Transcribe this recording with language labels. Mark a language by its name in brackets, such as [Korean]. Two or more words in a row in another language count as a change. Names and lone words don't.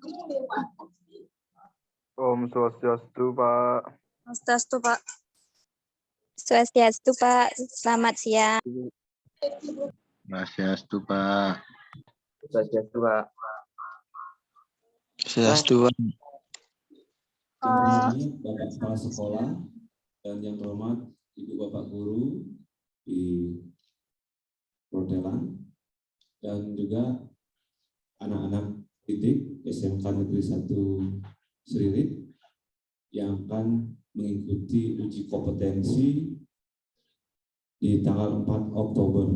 [Indonesian] Om Swastiastu, Pak. Swastiastu, Pak. Swastiastu, Pak. Selamat siang. Swastiastu, Pak. Swastiastu, Pak. Swastiastu, Pak. Yang terhormat Bapak Kepala Sekolah dan yang terhormat Ibu Bapak Guru di Rotelan dan juga anak-anak didik SMK Negeri 1 Serilit yang akan mengikuti uji kompetensi di tanggal 4 Oktober.